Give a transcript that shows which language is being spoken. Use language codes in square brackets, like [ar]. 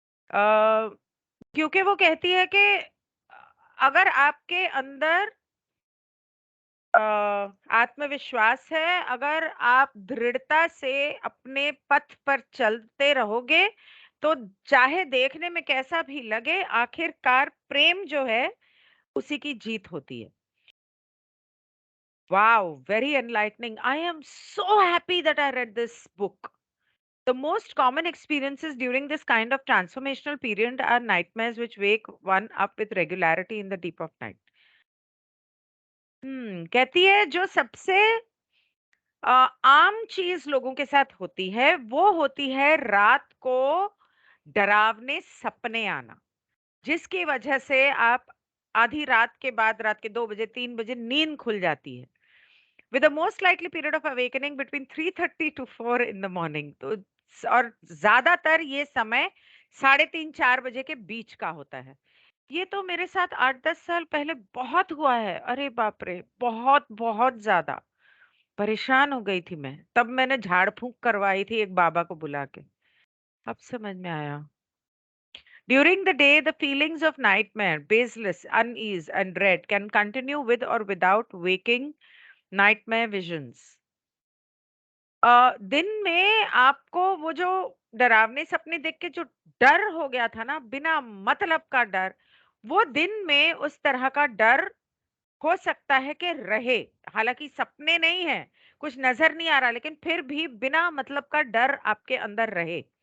[hi] अ, क्योंकि वो कहती है कि अगर आपके अंदर अ, आत्मविश्वास है, अगर आप दृढ़ता से अपने पथ पर चलते रहोगे, तो चाहे देखने में कैसा भी लगे, आखिरकार प्रेम जो है, उसी की जीत होती है। [en] Wow, very enlightening. I am so happy that I read this book. The most common experiences during this kind of transformational period are nightmares which wake one up with regularity in the deep of night. [hi] कहती है जो सबसे आम चीज लोगों के साथ होती है, वो होती है रात को डरावने सपने आना, जिसकी वजह से आप आधी रात के बाद, रात के 2 बजे, 3 बजे नींद खुल जाती है। [en] with the most likely period of awakening between 3:30 to 4 in the morning, [hi] तो और ज्यादातर ये समय 3:30-4 बजे के बीच का होता है। ये तो मेरे साथ 8-10 साल पहले बहुत हुआ है। अरे बाप रे, बहुत बहुत ज्यादा परेशान हो गई थी मैं। तब मैंने झाड़ फूंक करवाई थी एक बाबा को बुला के। अब समझ में आया। [en] During the day, the feelings of nightmare, baseless, unease, and dread can continue with or without waking nightmare visions. [hi] दिन में आपको वो जो डरावने सपने देख के जो डर हो गया था ना, बिना मतलब का डर, वो दिन में उस तरह का डर हो सकता है कि रहे, हालाँकि सपने नहीं हैं, कुछ नज़र नहीं आ रहा, लेकिन फिर भी बिना मतलब का डर आपके अंदर रहे।